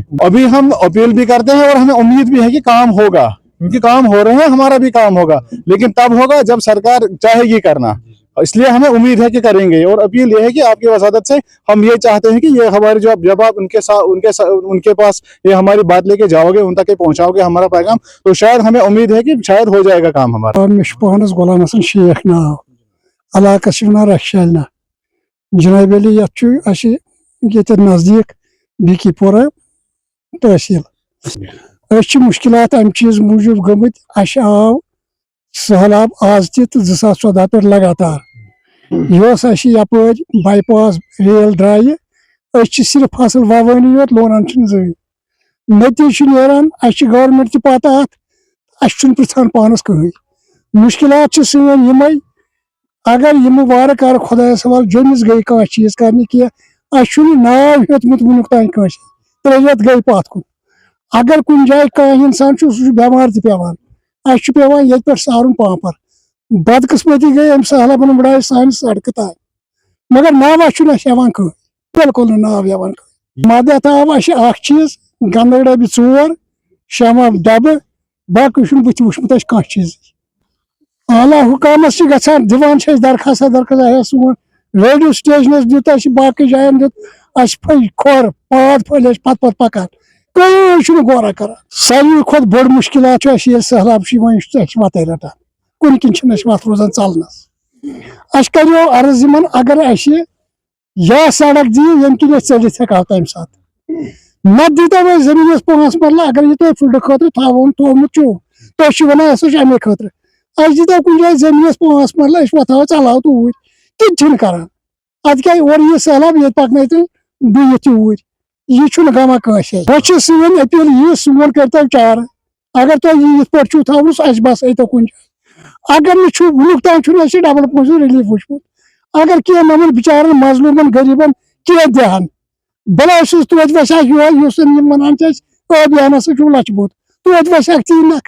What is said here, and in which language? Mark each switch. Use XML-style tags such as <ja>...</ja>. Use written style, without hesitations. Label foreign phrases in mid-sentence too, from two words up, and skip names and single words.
<hi>अभी हम अपील भी करते हैं और हमें उम्मीद भी है कि काम होगा, क्योंकि काम हो रहे हैं, हमारा भी काम होगा, लेकिन तब होगा जब सरकार चाहेगी करना। इसलिए हमें उम्मीद है कि करेंगे। और अपील ये है कि आपकी वसादत से हम ये चाहते हैं कि ये हमारे जब आप उनके पास ये हमारी बात लेके जाओगे, उन तक पहुंचाओगे हमारा पैगाम, तो शायद हमें उम्मीद है कि शायद हो जाएगा काम हमारा।</hi> <ks>पानस गुलाम हसन शेख नाव, इलाकस रक्षालना, जनाब अली ये नजदीक बिकीपोरा तहसील। मुश्किलात अम चीज मूजूब गमत, आव सहलाब आज त 2014 पे लगातार यपर बाईपास रेल द्राय, सिर्फ फसल ववानी योत, लोनान जमीन। नतीज नान गवर्नमेंट त पता पृछान पानस कहीं। मुश्किलात सन यमे, अगर यम वार कर खुदा सवाल जमिस गई कह चीज करने की नाव हेतमुत वुनुक तान कह 3 रेत गई पत कुन। अगर कुछ जाए कह इंसान सह बेमार पेवान, पेवान ये पे सारुन पापर। बदकिस्मती गई अम सहलाबन बड़ाए सान सड़क तान, मगर नाव हेवान कह, बिल्कुल नाव हेवान कह। मदद आव चीज गंदक डब्बे 4, शमा डब्बे, बाकी बुत वुचमुत कह चीज। आला हुकामस दिवान दरखास्त सोन रेडियो स्टेशनस दित, बाकी जायन दित, खोर पाद फल पत पकान, कहीं गौरा कर। सारे खुद बड़ मुश्किलात सहलाब वत रटान, कुन किन वत रोजान चलनस। करो अर्ज इन अगर या सड़क दी यम किन चलित हेको तम सात, नत दीतो वह जमीन 5 मरला, अगर ये तुम फील्ड खुद थोमुत तुम वन सह अमे खुद दीतो कुछ जाए जमीन 5 मरला, वो चलाव तूर कि करान। अद क्या और ये सहलाब ये पकन बह तूर, यह गमा कस। बह सन अपील यह सोन करो चार, अगर तुम ये पे थोन बस तो कुछ जाए। अगर नुक तान डबल पोज रिलीफ वुचमुत, अगर कह नमन बिचारन मजलूमन गरीबन कह दहन, भला तोत वसा वन अभियान लचमुत, तोत वसा ती नख।</ks>